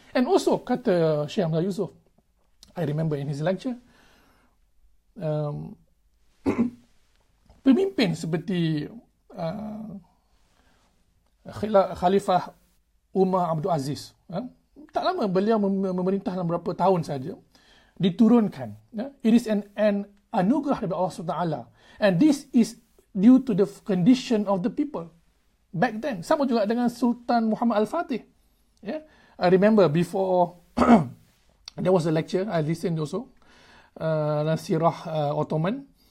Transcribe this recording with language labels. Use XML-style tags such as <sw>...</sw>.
<en>And also,</en> <ms>kata</ms> <en>Syekh Hamzah Yusof, I remember in his lecture,</en> <ms>pemimpin seperti</ms> <en>Khalifah</en> <ms>Umar Abdul Aziz, tak lama beliau memerintah dalam beberapa tahun saja, diturunkan.</ms> <en>It is an</en> <ms>anugerah dari</ms> <en>Allah SWT. And this is due to the condition of the people back then.</en> <ms>Sama juga dengan Sultan Muhammad Al-Fatih.</ms> <en>I remember before there was a lecture I listened also, Sirah Ottoman.</en>